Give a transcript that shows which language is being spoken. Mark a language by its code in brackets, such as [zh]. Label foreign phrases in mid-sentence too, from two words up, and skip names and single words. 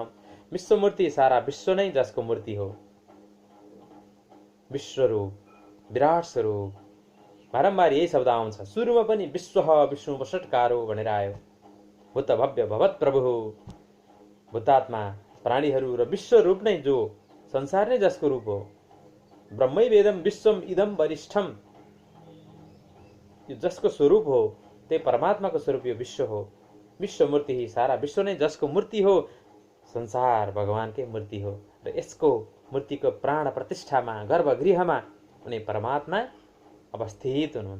[ne] विश्वमूर्ति सारा विश्व नै जसको मूर्ति हो, विश्वरूप, विराट स्वरूप। बारम्बार यही शब्द आउँछ। सुरुमा पनि [sa] विश्व विष्णु वषट्कारो [ne] भनेर आयो। [sa] भूत भव्य भवत प्रभु, [ne] भूतात्मा प्राणीहरू र विश्वरूप नै जो संसार नै जसको रूप हो। [sa] ब्रह्मै वेदम विश्वम इदम वरिष्ठम, [ne] यो जसको स्वरूप हो, त्यही परमात्माको स्वरूप यो विश्व हो। विश्वमूर्ति ही सारा विश्व नै जसको मूर्ति हो, संसार भगवानकै मूर्ति हो। र यसको मूर्तिको प्राण प्रतिष्ठामा, गर्भगृहमा उनी परमात्मा अवस्थित हुनुहुन्छ।